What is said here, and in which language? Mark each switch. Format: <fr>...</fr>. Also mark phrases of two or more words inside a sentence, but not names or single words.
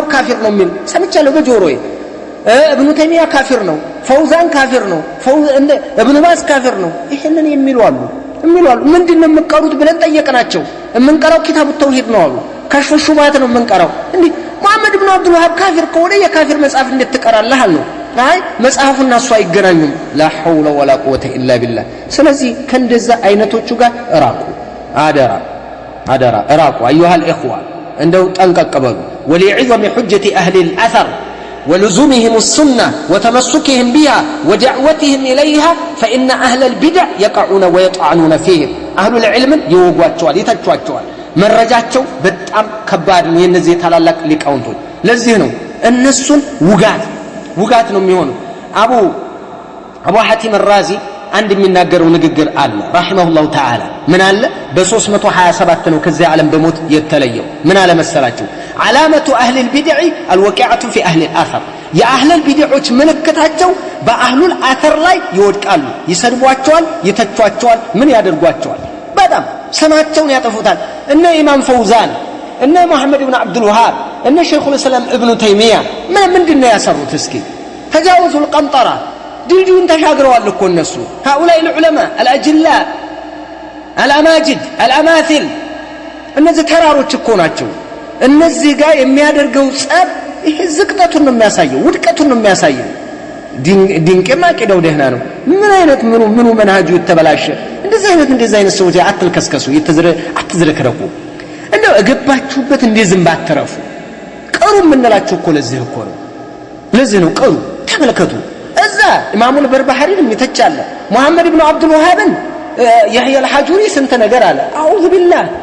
<am>ካፊር ነው የሚል ሰምቻለሁ በጆሮዬ። ኢብኑ ተይሚያ ካፊር ነው፣ ፈውዛን ካፊር ነው፣ ኢብኑ ባዝ ካፊር ነው። ይሄንን የሚሉ አሉ። ምንድነው የምትቀሩት ብለን ጠየቅናቸው። የምንቀራው ኪታቡ ተውሂድ ነው አሉ። ከሽፉ ሹባት ነው የምንቀራው። እንዴ ሙሐመድ ኢብኑ አብዱል ወሃብ ካፊር ከሆነ የካፊር መጽሐፍ እንዴት ትቀራለህ አሉ። አይ መጽሐፉና እሱ አይገናኙም።</am> <ar>لا حول ولا قوة إلا بالله።</ar> <am>ስለዚህ ከእንደዛ አይነቶቹ ጋር እራቁ። አደራ እራቁ أيها الإخوة እንደው ጠንቀቅ በሉ።</am> <ar>ولعظم حجة أهل الأثر ولزومهم السنة وتمسكهم بها ودعوتهم إليها فإن أهل البدع يقعون ويطعنون فيهم أهل العلم يوقعوا يتجوا</ar> <am>መረጃቸው በጣም ከባድ ነው። የነዚህ ታላላቅ ሊቃውንቶች ለዚህ ነው እነሱን ውጋት ነው የሚሆነው። አቡ ሐቲም الرازي አንድ የሚናገረው ንግግር አለ</am> <ar>رحمه الله تعالى።</ar> <am>ምን አለ? በ327 ነው ከዚህ ዓለም በሞት የተለየው። ምን አለ መሰላችሁ?</am> <ar>علامة أهل البدع الوقعة في أهل الآثر</ar> <am>የአህለ البدعዎች ምልክታቸው በአህሉ الآثر ላይ ይወድቃሉ፣ ይሰድቧቸዋል፣ ይተቿቸዋል፣ ምን ያደርጓቸዋል? በጣም ስማቸውን ያጠፉታል። እነ ኢማም ፈውዛን እነ ሙሐመድ ኢብኑ አብዱል ወሃብ እነ ሸይኹል እስላም ኢብኑ ተይሚያ ምንድነው ያሰሩት? እስኪ</am> <ar>تجاوزوا القنطرة</ar> <am>ድልድዩን ተሻግረዋል እኮ እነሱ።</am> <ar>هؤلاء العلماء الأجلاء الأماجد الأماثل</ar> <am>እነዚህ ተራሮች እኮ ናቸው። እነዚህ ጋር የሚያደርገው ጸብ ይሄ ዝቅጠቱን ነው የሚያሳየው፣ ውድቀቱን ነው የሚያሳየው። ድንቄማ አቂዳው ደህና ነው ምን አይነት ምኑ መንሃጁ የተበላሸ እንደዚህ አይነት ሰዎች አትልከስከሱ አትዝረከረኩ እንደው እገባችሁበት እንደዝም ባትረፉ ቀሩ ምንላችሁ እኮ ለዚህ እኮ ነው ለዚህ ነው ቀሩ ተመልከቱ እዛ ኢማሙል በርባህሪን ይተቻለ መሐመድ ኢብኑ አብዱል ወሃብን ያህያ አልሐጁሪ ስንት ነገር አለ</am> <ar>أعوذ بالله</ar>